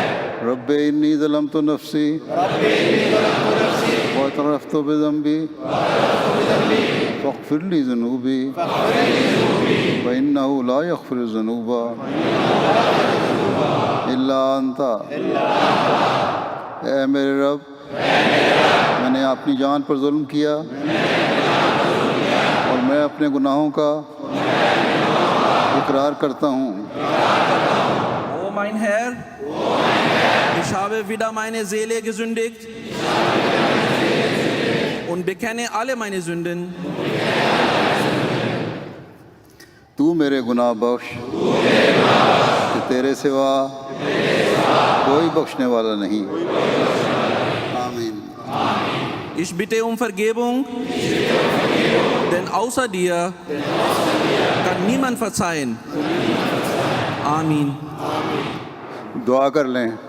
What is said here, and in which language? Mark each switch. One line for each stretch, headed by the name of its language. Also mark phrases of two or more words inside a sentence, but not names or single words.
Arabic: رب إني ظلمت نفسي ربي إني ظلمت نفسي واعترفت بذنبي فاغفر لي ذنوبي فاغفر لي ذنوبي فإنه لا يغفر الذنوب إلا أنت
Urdu: اے میرے رب میں نے اپنی جان پر ظلم کیا اور میں اپنے گناہوں کا اقرار کرتا ہوں.
German: O mein Herr, ich habe wieder meine Seele gesündigt und bekenne alle meine Sünden.
Urdu: تو میرے گناہ بخش کہ تیرے سوا کوئی بخشنے والا نہیں. آمین.
German: Ich bitte um Vergebung, denn außer dir kann niemand verzeihen. Amin.
Urdu: دعا کر لیں.